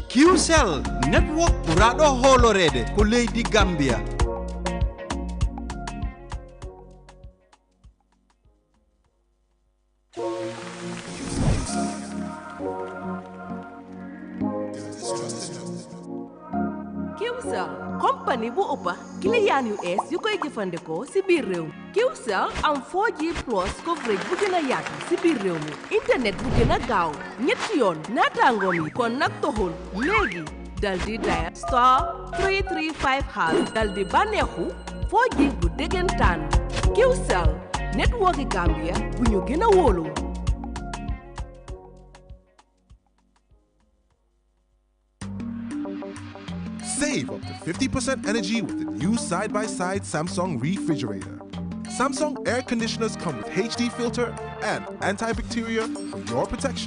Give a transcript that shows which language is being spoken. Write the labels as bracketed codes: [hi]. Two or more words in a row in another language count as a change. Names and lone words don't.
[ff] QCell network ɓuraɗo holorede ko leydi Gambia. [wo] QCell company bu ëppa client yu ees yu koy jëfandikoo si biir réew mi. QCell am [en] 4G plus coverage [wo] bu gën a yaatu si biir réew mi, internet bu gën a gaaw ñetti yoon naataangoom yi. kon nag toxul léegi dal di [en] dial star [wo] 335# dal di bànneexu 4G bu déggantaan. QCell network Gambia bu ñu gën a wóolu. [en] Save up to 50% energy with the new side-by-side Samsung refrigerator. Samsung air conditioners come with HD filter and antibacterial for your protection.